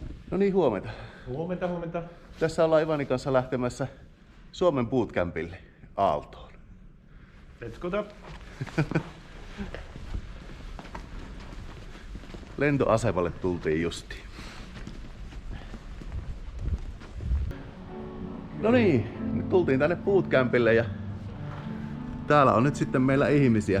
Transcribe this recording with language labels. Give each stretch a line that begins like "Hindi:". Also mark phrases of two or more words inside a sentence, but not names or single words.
Finnish: No niin, huomenta. Huomenta, huomenta. Tässä ollaan Ivanin kanssa lähtemässä Suomen Bootcampille Aaltoon.
English: Let's go up.
Finnish: Lentoasemalle tultiin justiin. No niin, nyt tultiin tänne Bootcampille ja täällä on nyt sitten meillä ihmisiä.